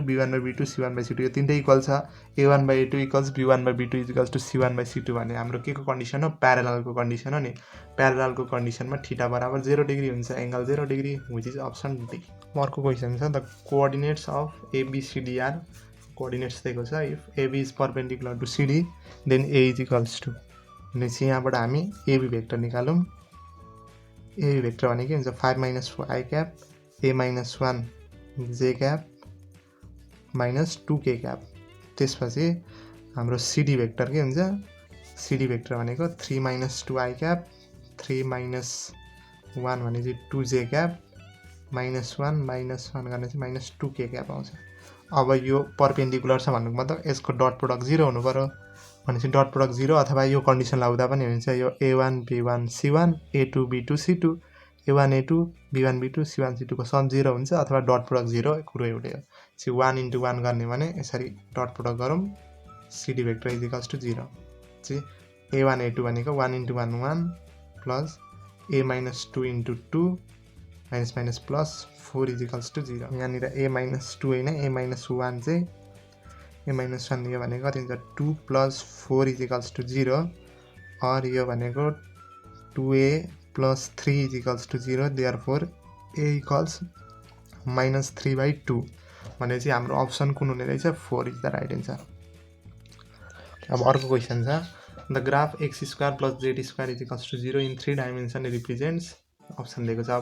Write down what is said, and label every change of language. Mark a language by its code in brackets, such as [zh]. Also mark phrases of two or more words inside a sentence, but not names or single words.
[ne] B1/B2 C1/C2 यो तीनटै इक्वल छ [en] A1/A2 equals B1/B2 equals to C1/C2 [ne] भने हाम्रो के को कन्डिसन हो प्यारललको कन्डिसन हो नि प्यारललको कन्डिसनमा थीटा बराबर 0 डिग्री हुन्छ [en] angle 0 degree which is option D [ne] अर्को क्वेशन छ [en] the coordinates of ABCD are coordinates [ne] दिएको छ [en] if AB is perpendicular to CD then A is equals to [ne] भनेपछि यहाँबाट हामी AB भेक्टर निकालौं AB भेक्टर भनेको के हुन्छ 5 - [en] 4i cap A - 1 j cap [ne] -2k cap त्यसपछि हाम्रो CD भेक्टर के हुन्छ CD भेक्टर भनेको 3 - 2i cap 3 - 1 भनेपछि 2j cap -1 -1 गर्ने चाहिँ -2k cap आउँछ अब यो परपेंडिकुलर छ भन्नुको मतलब यसको [en] dot product [ne] 0 हुनु पर्यो भनेपछि [en] dot product [ne] 0 अथवा यो कन्डिसन लाउँदा पनि हुन्छ यो a1 b1 c1 a2 b2 c2 a1 a2 b1 b2 c1 c2 को सम 0 हुन्छ अथवा [en] dot product [ne] 0 कुरो एउटै हो। सी 1 × 1 गर्ने भने यसरी [en] dot product [ne] गरौँ [en] cd vector is equals to 0 [ne] चाहिँ a1 a2 भनेको 1 × 1 1 [en] plus a minus 2 × 2 minus minus plus 4 is equals to 0. [ne] यहाँनिर [en] a minus 2 [ne] होइन [en] a minus 1 [ne] चाहिँ [en] a minus 1 [ne] यो भनेको कति हुन्छ [en] 2 plus 4 is equals to 0 [ne] और यो भनेको [en] 2a plus 3 is equals to 0 therefore a equals -3/2 [ne] भनेपछि हाम्रो अप्सन कुन हुने रहेछ [en] 4 is the right answer. [ne] अब अर्को क्वेसन छ [en] the graph x² + z² is equals to 0 in 3 dimension represents [ne] अप्सन दिएको छ।